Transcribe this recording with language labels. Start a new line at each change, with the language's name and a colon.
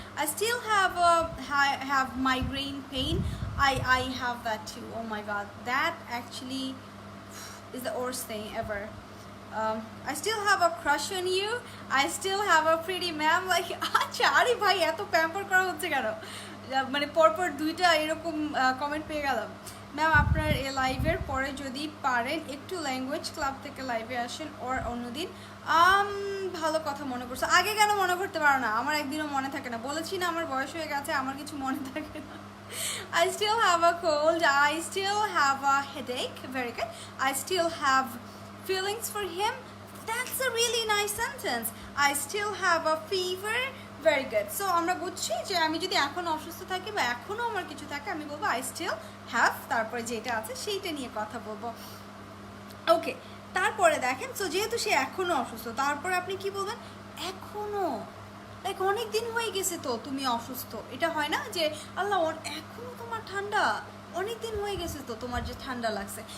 English: I still have migraine pain, I have that too. Oh my god, that actually is the worst thing ever. I still have a crush on you. I still have a pretty ma'am. Like,
Bangla: acha, ari bhai, eto pamper kora hocche keno? মানে পরপর দুইটা এরকম comment পেয়ে গেলাম। Ma'am আপনার এই লাইভের পরে যদি পারেন একটু ল্যাঙ্গুয়েজ ক্লাব থেকে লাইভে আসেন ওর অন্যদিন। ভালো কথা মনে করছো, আগে কেন মনে করতে পারো না? আমার একদিনও মনে থাকে না, বলেছি না আমার বয়স হয়ে গেছে, আমার কিছু মনে থাকে না।
English: I still have a cold, I still have a headache, very good. I still have feelings for him. That's a really nice sentence. I still have a fever, very good.
Bangla: So আমরা বুঝছি যে আমি যদি এখন অসুস্থ থাকি বা এখনো আমার কিছু থাকে, আমি বলবো
English: I still have,
Bangla: তারপরে যেটা আছে সেইটা নিয়ে কথা বলবো। ওকে, তারপরে দেখেন, সো যেহেতু সে এখনো অসুস্থ, তারপরে আপনি কি বলবেন? এখনো, লাইক অনেক দিন হয়ে গেছে তো তুমি অসুস্থ, এটা হয় না যে আল্লাহ এখনো তোমার ঠান্ডা, অনেক দিন হয়ে গেছে তো তোমার যে ঠান্ডা লাগছে।